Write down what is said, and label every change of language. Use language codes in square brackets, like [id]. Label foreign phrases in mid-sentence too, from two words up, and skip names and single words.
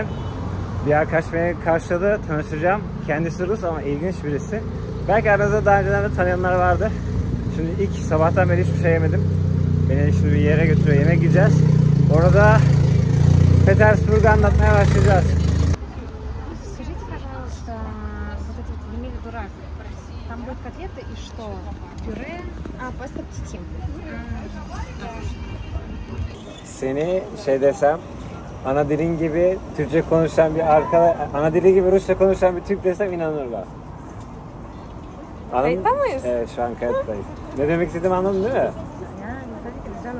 [tr] Bir arkadaş beni karşıladı, tanıştıracağım. Kendisi Rus ama ilginç birisi. Belki aranızda daha önceden de tanıyanlar vardır. Şimdi ilk sabahtan beri hiçbir şey yemedim. Beni şimdi bir yere götürüyor, yemek yiyeceğiz. Orada Petersburg'u anlatmaya başlayacağız. [ru] Скажите, пожалуйста, вот этот вот Емеля Дурак, там будет котлеты и что? Пюре? Паста птичим. [tr] Seni şey desem, ana dilin gibi Türkçe konuşan bir ana dili gibi Rusça konuşan bir Türk desem inanırlar. Kayıtta mıyız? Evet, şu an kayıttayız. Ne demek istediğimi anladın değil mi? Yani tabii ki güzel.